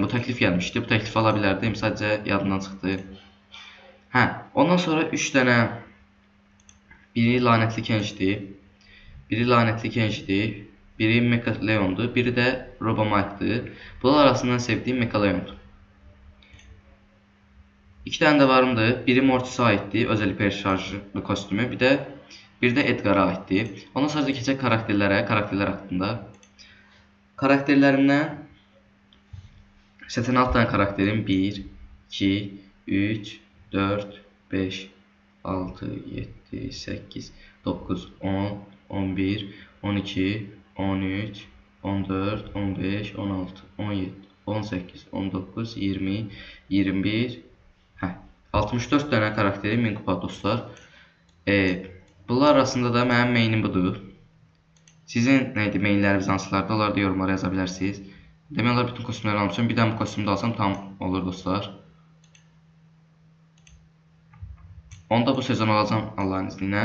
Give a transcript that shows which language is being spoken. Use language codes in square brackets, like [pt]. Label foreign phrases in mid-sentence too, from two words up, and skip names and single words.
[az] Bu təklif gəlmişdi. Bu təklifi ala bilərdim. Sadəcə yadımdan çıxdı. Ondan sonra 3 dənə. Biri lanətli Kenji'dir. Biri Mecha Leon'dur. Biri də Robomike'dır. Bunlar arasından sevdiyim Mecha Leon'dur. [tr] 2 tane de varımdır. Biri Mortis'e aittir. Özel hiper şarjlı kostümü. Bir de Edgar'a aittir. [az] Ondan sonra keçək [tr] karakterler hakkında. Karakterlerimden 86 tane karakterim. 1, 2, 3, 4, 5, 6, 7, 8, 9, 10, 11, 12, 13, 14, 15, 16, 17, 18, 19, 20, 21, 64 tane karakterim 1000 kupa dostlar. [az] Bunlar arasında da mənim mainim budur. Sizin mainləriniz hansılardır? Onları da yorumlara yaza bilərsiniz. Demək olar bütün kostümləri almışam. Bir dənə bu kostümü də alsam tam olur dostlar. Onu da bu sezon alacağım [tr] Allah'ın izniyle.